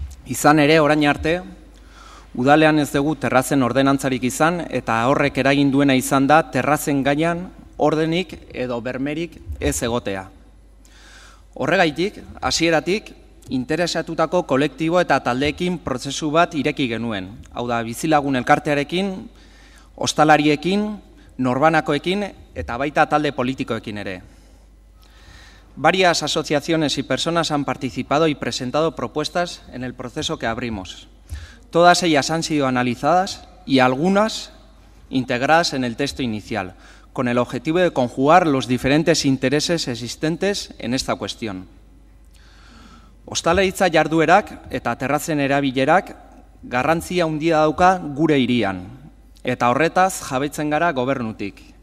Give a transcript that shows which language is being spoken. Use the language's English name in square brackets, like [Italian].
[Basque] Izan ere, orain arte, udalean ez dugu terrazen ordenantzarik izan eta horrek eragin duena izan da terrazen gainean ordenik edo bermerik ez egotea. Horregaitik, hasieratik, interesatutako kolektibo eta taldeekin prozesu bat ireki genuen. Hau da, bizilagun elkartearekin, ostalariekin, norbanakoekin eta baita talde politikoekin ere. [Spanish] Varias asociaciones y personas han participado y presentado propuestas en el proceso que abrimos. Todas ellas han sido analizadas y algunas integradas en el texto inicial, con el objetivo de conjugar los diferentes intereses existentes en esta cuestión. [Basque] Ostalaritza jarduerak eta terrazen erabilerak garrantzia handia dauka gure hirian, eta horretaz jabetzen gara gobernutik.